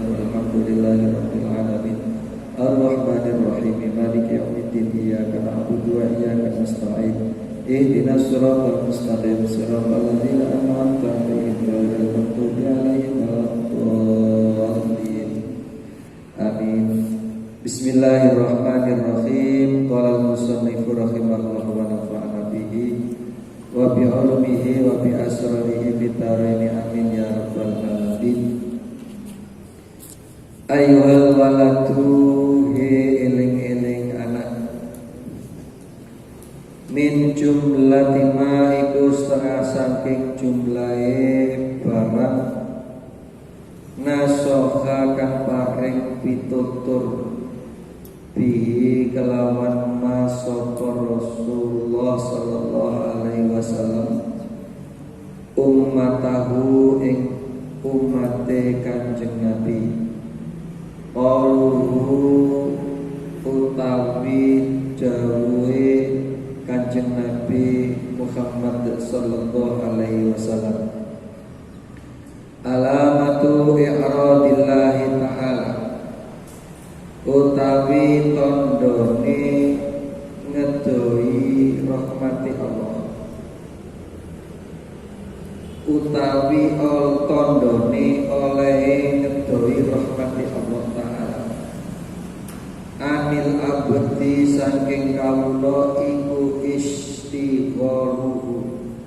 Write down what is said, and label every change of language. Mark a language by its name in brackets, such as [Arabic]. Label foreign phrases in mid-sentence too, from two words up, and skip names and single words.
[Arabic] الحمد لله رب العالمين الرحمن الرحيم مالك يوم الدين إياك نعبد وإياك نستعين اهدنا الصراط المستقيم صراط الذين أنعمت عليهم غير المغضوب عليهم ولا الضالين آمين. Bismillahirrahmanirrahim. قال المصنف رحمه الله ونفعنا به وبعلومه وبأسراره بترين آمين يا رب العالمين. أيها الولد [Javanese] he eling-eling anak, [Arabic] من جملة ما [Javanese] iku setengah saking jumlahe barang nasoha kang paring pitutur bihi kelawan masapa Rasulullah [Arabic] صلى الله عليه وسلم [Javanese] ummatahu ing ummate Kanjeng Nabi. [Arabic] Qauluhu [Javanese] utawi dawuhe Kanjeng Nabi Muhammad [Arabic] صلى الله عليه وسلم علامة إعراض الله تعالى, [Javanese] utawi tandane ngedoi [Arabic] رحمة الله, [Javanese] utawi tandane oleh ngedoi [Arabic] رحمة الله تعالى, عن العبد [Javanese] saking kawula iku istigharuhu,